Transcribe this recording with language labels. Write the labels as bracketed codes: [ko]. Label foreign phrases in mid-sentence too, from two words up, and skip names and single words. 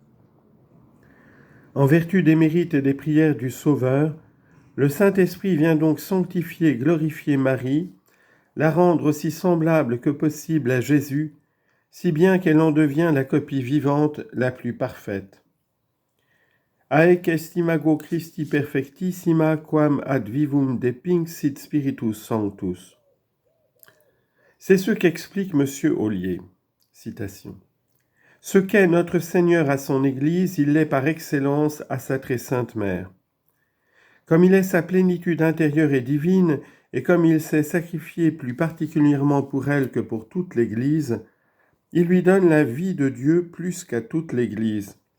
[fr] En vertu des mérites et des prières du Sauveur, le Saint-Esprit vient donc sanctifier et glorifier Marie, la rendre aussi semblable que possible à Jésus, si bien qu'elle en devient la copie vivante la plus parfaite. [la] Haec est imago Christi perfectissima quam ad vivum depinxit Spiritus Sanctus. [fr] C'est ce qu'explique M. Ollier. Citation. Ce qu'est notre Seigneur à son Église, il l'est par excellence à sa très sainte Mère. Comme il est sa plénitude intérieure et divine, et comme il s'est sacrifié plus particulièrement pour elle que pour toute l'Église, il lui donne la vie de Dieu plus qu'à toute l'Église.